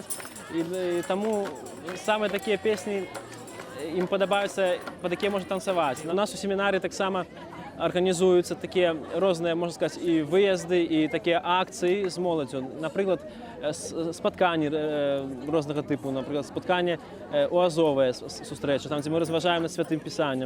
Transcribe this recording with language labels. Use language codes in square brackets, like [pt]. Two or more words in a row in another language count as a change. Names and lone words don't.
[be] І таму самыя такія песні ім падабаюцца, пад якія можна танцаваць. [uk] У нас у семінары таксама організуються такі різні, можна сказати, і виїзди, і такі акції з молоддю. Наприклад, споткання різного типу, наприклад, споткання оазове зустрічі, там, де ми розважаємо над Святим Писанням.